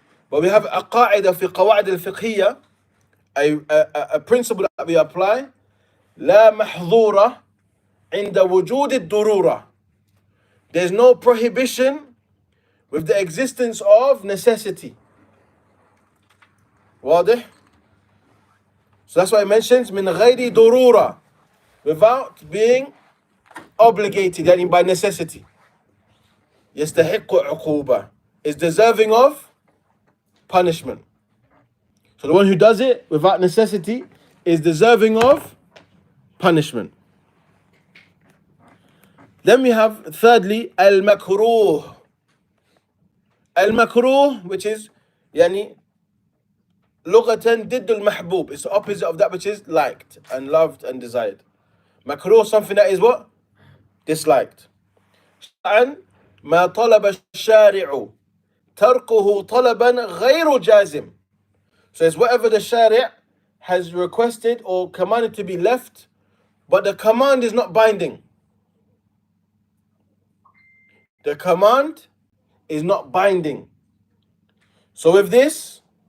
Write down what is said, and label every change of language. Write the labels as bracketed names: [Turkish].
[English] But we have a qaida fi qawa'id al-fiqhiyya, a principle that we apply. [Arabic] لا محظورة عند وجود الضرورة. [English] There's no prohibition with the existence of necessity. [Arabic] واضح? [English] So that's why it mentions من غير ضرورة, without being obligated, يعني by necessity. يستحق عقوبة, is deserving of punishment. So the one who does it without necessity is deserving of punishment. Then we have thirdly al-makruh. Al-makruh, which is yani lughatan didd al-mahbub. It's the opposite of that which is liked and loved and desired. Makruh, something that is what? Disliked. [Arabic] And ما طلب الشارع تركه طلبا غير جازم. [English] So it's whatever the shari' has requested or commanded to be left, but the command is not binding. The command is not binding. So with this,